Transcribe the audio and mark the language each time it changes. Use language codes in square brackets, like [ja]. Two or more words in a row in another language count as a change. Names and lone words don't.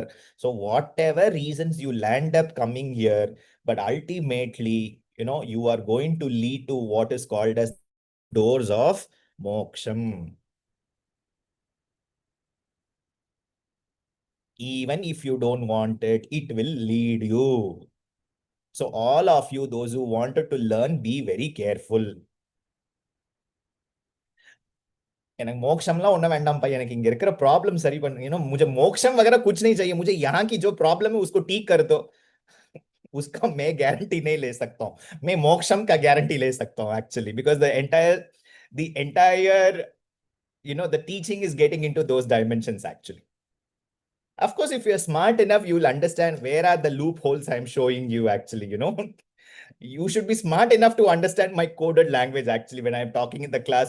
[en] So whatever reasons you land up coming here, but ultimately, you are going to lead to what is called as doors of moksham. Even if you don't want it, it will lead you. So all of you, those who wanted to learn, be very careful. [ta] எனக்கு மோக்ஷம்லாம் ஒன்றும் வேண்டாம்ப்பா எனக்கு இங்க இருக்கிற प्रॉब्लम सही பண்ணு [hi] मुझे मोक्षम वगैरह कुछ नहीं चाहिए मुझे यहाँ की जो प्रॉब्लम है उसको ठीक कर दो उसका मैं गारंटी नहीं ले सकता हूँ मैं मोक्षम का गारंटी ले सकता हूँ [en] actually because the entire the teaching is getting into those dimensions actually. Of course, if you're smart enough, you'll understand where are the loopholes I'm showing you actually, You should be smart enough to understand my coded language actually when I'm talking in the class.